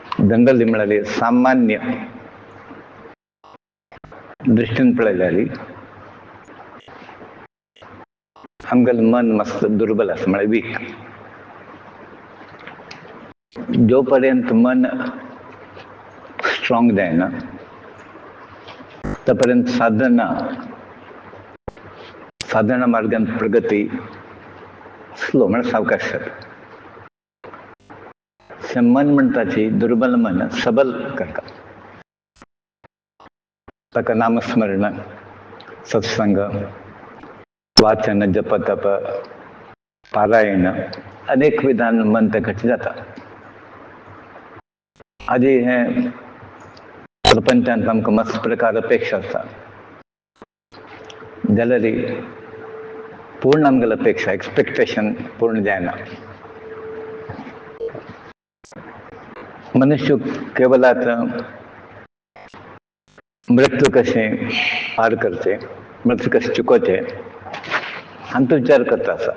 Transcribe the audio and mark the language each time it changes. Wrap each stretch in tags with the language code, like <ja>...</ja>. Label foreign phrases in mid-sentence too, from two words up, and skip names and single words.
<kok>जनरली म्हणाले सामान्य दृष्टीन पळयल्यारी आमगेलें मन मस्त दुर्बल आसा म्हळ्यार वीक. जो पर्यंत मन स्ट्रॉंग जायना तोपर्यंत साधना मार्गान प्रगती स्लो म्हळ्यार सावकाश जाता. मन म्हणटाची दुर्बल मन सबल करता. ताका नामस्मरण, सत्संग, वाचन, जप तप, पारायण अनेक विधान मन ते घट जाता. आधी हे प्रपंचांत आमकां मस्त प्रकार अपेक्षा आसता जाल्यार पूर्ण आमगेली अपेक्षा एक्सपेक्टेशन पूर्ण जायना. मनुष्य केवल आता मृत्यू कशें पार करचे, मृत्यू कशें चुकोवचे हांचो विचार करता आसा.</kok>